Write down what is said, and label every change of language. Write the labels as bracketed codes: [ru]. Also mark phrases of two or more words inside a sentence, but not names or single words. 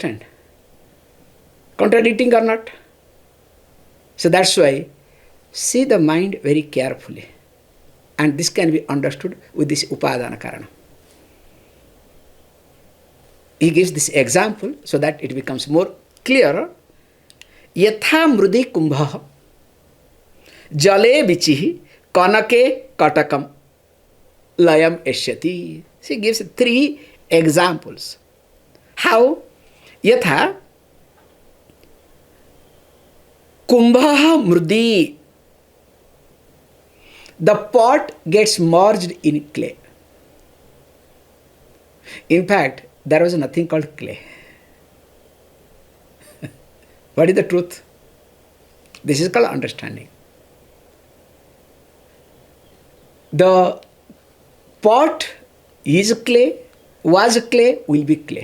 [en] You understand? Contradicting or not? So that's why see the mind very carefully. And this can be understood with this [sa] उपादान कारण. [en] He gives this example so that it becomes more clear. [sa] यथा मृदि कुम्भ जले वीचिः कनके कटकं लयं एष्यति. [en] She gives 3 examples. How? [sa] यथा कुम्भ मृदि. [en] The pot gets merged in clay. In fact, there was nothing called clay. What is the truth? This is called understanding. The pot is clay, was clay, will be clay.